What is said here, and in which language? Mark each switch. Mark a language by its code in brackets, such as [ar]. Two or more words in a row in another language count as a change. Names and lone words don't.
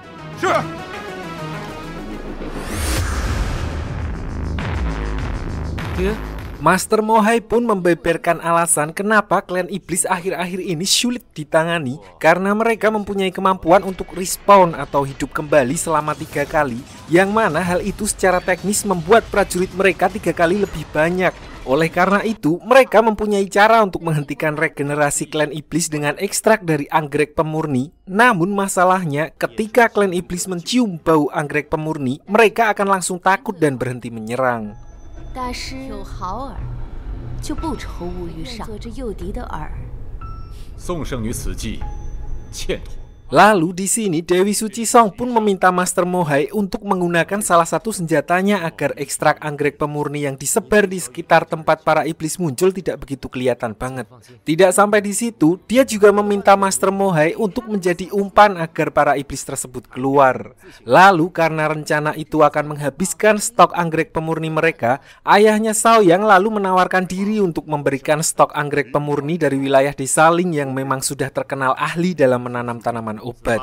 [id] Master Mohai pun membeberkan alasan kenapa klan iblis akhir-akhir ini sulit ditangani karena mereka mempunyai kemampuan untuk respawn atau hidup kembali selama 3 kali, yang mana hal itu secara teknis membuat prajurit mereka 3 kali lebih banyak. Oleh karena itu, mereka mempunyai cara untuk menghentikan regenerasi klan iblis dengan ekstrak dari anggrek pemurni. Namun masalahnya, ketika klan iblis mencium bau anggrek pemurni, mereka akan langsung takut dan berhenti menyerang. [zh] 大师有好饵，就不愁无鱼上。做这诱敌的饵。宋圣女此计欠妥。 [id] Lalu di sini Dewi Sucisong pun meminta Master Mohai untuk menggunakan salah satu senjatanya agar ekstrak anggrek pemurni yang disebar di sekitar tempat para iblis muncul tidak begitu kelihatan banget. Tidak sampai di situ, dia juga meminta Master Mohai untuk menjadi umpan agar para iblis tersebut keluar. Lalu karena rencana itu akan menghabiskan stok anggrek pemurni mereka, ayahnya Shaoyang lalu menawarkan diri untuk memberikan stok anggrek pemurni dari wilayah Desaling yang memang sudah terkenal ahli dalam menanam tanaman obat.